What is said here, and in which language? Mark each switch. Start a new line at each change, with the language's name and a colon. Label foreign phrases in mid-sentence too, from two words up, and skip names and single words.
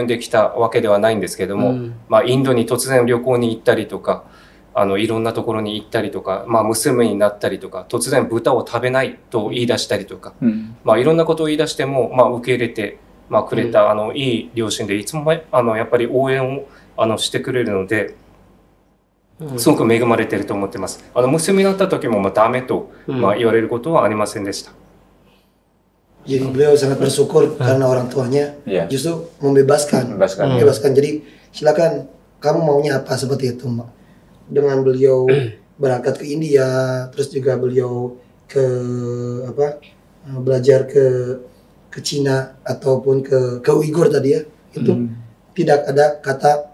Japanese: できたわけではないんですけれども、インドに突然旅行に行ったりとか、いろんなところに行ったりとか、娘になったりとか、突然豚を食べないと言い出したりとか、いろんなことを言い出しても、受け入れて、くれたいい両親で、いつもやっぱり応援をしてくれるので、すごく恵まれていると思ってます。娘になった時もダメと言われることはありませんでした。
Indonesian: Jadi beliau sangat bersyukur karena orang tuanya justru membebaskan. Jadi silakan kamu maunya apa, seperti itu, Mbak. Dengan beliau berangkat ke India, terus juga beliau ke belajar ke Cina ataupun ke Uighur tadi ya, itu tidak ada kata